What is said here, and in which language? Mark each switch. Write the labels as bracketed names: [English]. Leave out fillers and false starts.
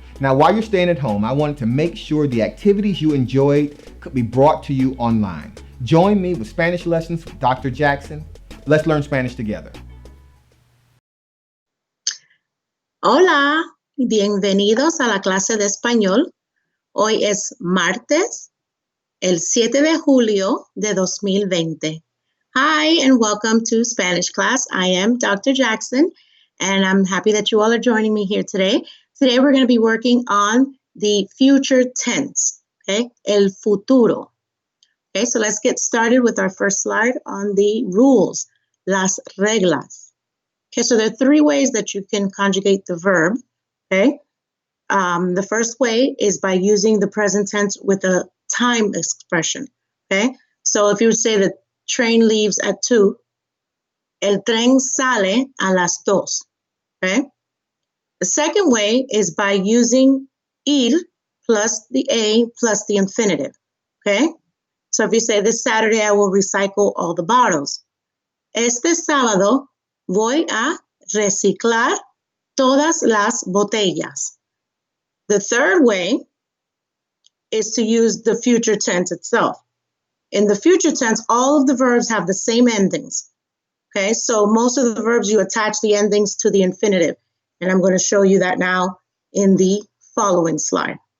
[English] Now, while you're staying at home, I wanted to make sure the activities you enjoyed could be brought to you online. Join me with Spanish lessons with Dr. Jackson. Let's learn Spanish together. [Spanish] Hola, bienvenidos a la clase de español. Hoy es martes, el 7 de julio de 2020. [English] Hi, and welcome to Spanish class. I am Dr. Jackson, and I'm happy that you all are joining me here today. Today, we're going to be working on the future tense, okay? [Spanish] El futuro. [English] Okay, so let's get started with our first slide on the rules, las reglas. Okay, so there are three ways that you can conjugate the verb, okay? The first way is by using the present tense with a time expression, okay? So if you would say the train leaves at 2, [Spanish] el tren sale a las 2, [English] okay? The second way is by using ir plus the a plus the infinitive, okay? So if you say, this Saturday I will recycle all the bottles. Este sábado voy a reciclar todas las botellas. The third way is to use the future tense itself. In the future tense, all of the verbs have the same endings. Okay, so most of the verbs you attach the endings to the infinitive. And I'm going to show you that now in the following slide.